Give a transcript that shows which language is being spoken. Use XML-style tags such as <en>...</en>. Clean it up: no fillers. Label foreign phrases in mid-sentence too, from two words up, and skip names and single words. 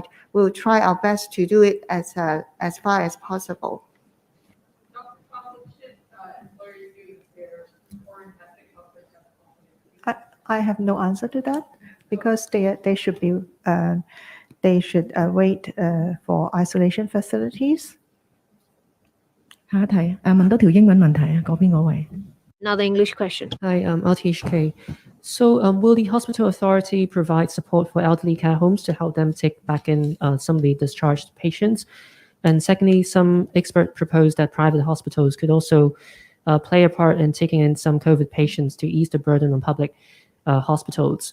<en>We'll try our best to do it as far as possible. I have no answer to that because they should wait for isolation facilities.</en> <yue>下一題，問多條英文問題啊，嗰邊嗰位。</yue> <en>Another English question. Hi, RTHK. So will the hospital authority provide support for elderly care homes to help them take back in some of the discharged patients? And secondly, some experts proposed that private hospitals could also play a part in taking in some COVID patients to ease the burden on public hospitals.</en>